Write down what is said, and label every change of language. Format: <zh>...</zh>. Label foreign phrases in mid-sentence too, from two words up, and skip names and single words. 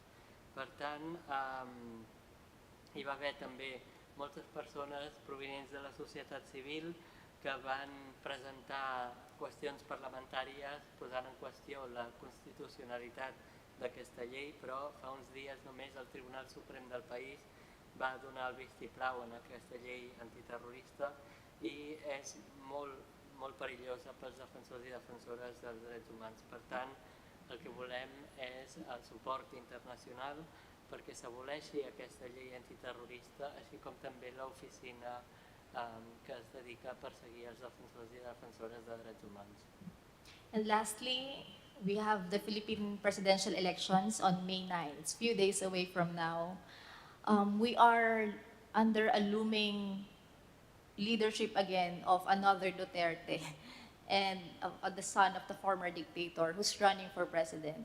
<ca>Per tant, hi va haver també moltes persones provinents de la societat civil que van presentar qüestions parlamentàries posant en qüestió la constitucionalitat d'aquesta llei, però fa uns dies només el Tribunal Suprem del país va donar el vistiplau en aquesta llei antiterrorista i és molt perillosa pels defensors i defensores dels drets humans. Per tant, el que volem és el suport internacional perquè s'aboleixi aquesta llei antiterrorista, així com també l'oficina que es dedica a perseguir els defensors i defensores de drets humans.</ca> <en>And lastly, we have the Philippine presidential elections on May 9th. It's a few days away from now. We are under a looming leadership again of another Duterte and the son of the former dictator who's running for president.</en>